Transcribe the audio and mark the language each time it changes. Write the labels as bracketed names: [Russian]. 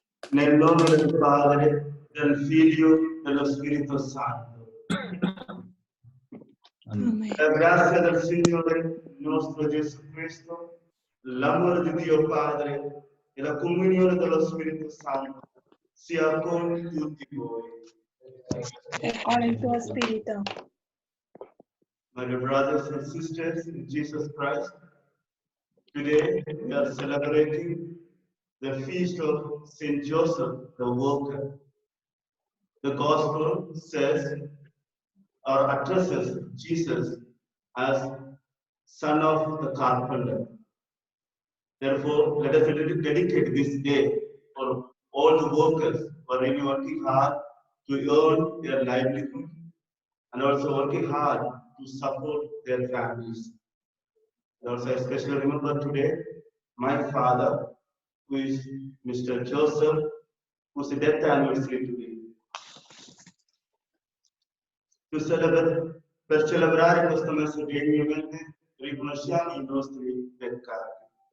[Italian] Nel nome del Padre, del Figlio e dello Spirito Santo. Amen. La grazia del Signore nostro Gesù Cristo, l'amore di Dio Padre e la comunione dello Spirito Santo sia con tutti voi. Con il tuo spirito. [English] My dear brothers and sisters in Jesus Christ, today we are celebrating the feast of Saint Joseph the Worker. The Gospel says or addresses Jesus as son of the carpenter. Therefore, let us dedicate this day for all the workers who are really working hard to earn their livelihood and also working hard to support their families. And also, I especially remember today my father, who is Mr. Joseph, whose death anniversary today. [Italian] Per celebrare questo messa degnamente riconosciamo i nostri peccati.